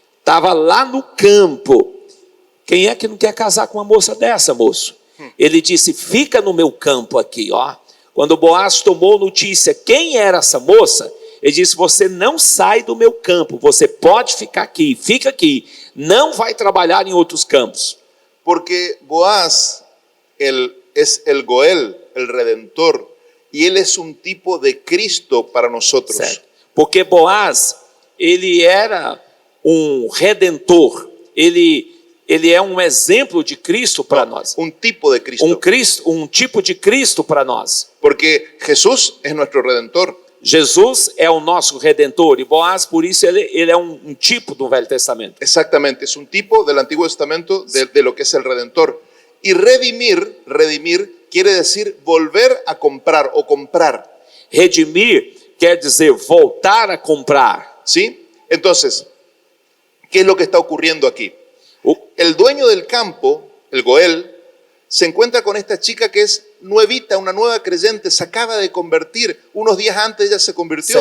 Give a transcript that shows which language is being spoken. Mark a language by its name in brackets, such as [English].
[Portuguese] estava lá no campo. Quem é que não quer casar com uma moça dessa, moço? Ele disse, fica no meu campo aqui, ó. Quando Boaz tomou notícia quem era essa moça, ele disse, você não sai do meu campo, você pode ficar aqui, fica aqui, não vai trabalhar em outros campos. [Spanish] Porque Boaz es el Goel, el Redentor, y él es un tipo de Cristo para nosotros. [Portuguese] Certo. Porque Boaz, ele era um redentor, ele é um exemplo de Cristo para nós. [Spanish] Un tipo de Cristo. [Portuguese] Um tipo de Cristo para nós. [Spanish] Porque Jesús es nuestro Redentor. [Portuguese] Jesus é o nosso redentor e Boaz, por isso, ele é um tipo do Velho Testamento. [Spanish] Exactamente, es un tipo del Antiguo Testamento de lo que es el Redentor. Y redimir quiere decir volver a comprar o comprar. [Portuguese] Redimir quer dizer voltar a comprar. [Spanish] ¿Sí? Entonces, ¿qué es lo que está ocurriendo aquí? El dueño del campo, el Goel, se encuentra con esta chica que es nuevita, una nueva creyente, se acaba de convertir. Unos días antes ella se convirtió.